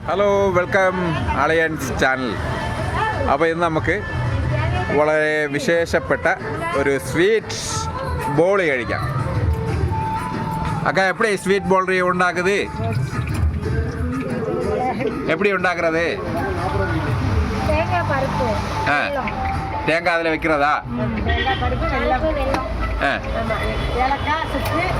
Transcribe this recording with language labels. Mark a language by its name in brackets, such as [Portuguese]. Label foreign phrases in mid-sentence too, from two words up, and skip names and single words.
[English] hello welcome [Malayalam] അലയൻസ് ചാനൽ. അപ്പോൾ ഇന്ന് നമുക്ക് വളരെ വിശേഷപ്പെട്ട ഒരു സ്വീറ്റ് ബോളി കഴിക്കാം. [Tamil] அக்கா எப்படி ஸ்வீட் போல்ரி உண்டாக்குது? எப்படி உண்டாக்குறது? தேங்காய் பருப்பு. தேங்காய் அதில் வைக்கிறதா? தேங்காய் பருப்பு வெல்லம். ஏலக்காய் சுக்கு.